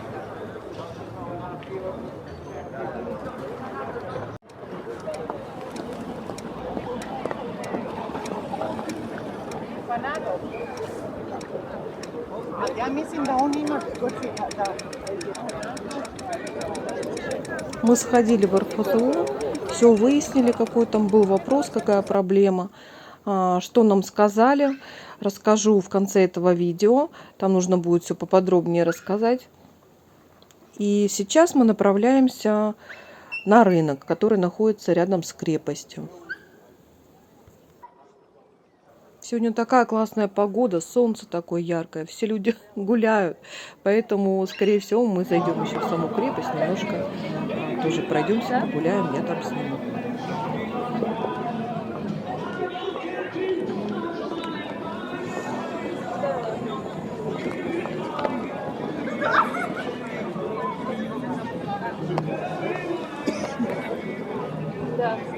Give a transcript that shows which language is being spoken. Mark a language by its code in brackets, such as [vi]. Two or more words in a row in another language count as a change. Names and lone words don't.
[sr] Ja mislim da on ima da. [ru] Мы сходили в РФЗО, все выяснили, какой там был вопрос, какая проблема, что нам сказали. Расскажу в конце этого видео. Там нужно будет все поподробнее рассказать. И сейчас мы направляемся на рынок, который находится рядом с крепостью. Сегодня такая классная погода, солнце такое яркое, все люди гуляют. Поэтому, скорее всего, мы зайдем еще в саму крепость, немножко тоже пройдемся, погуляем, я там сниму. [sr] Da.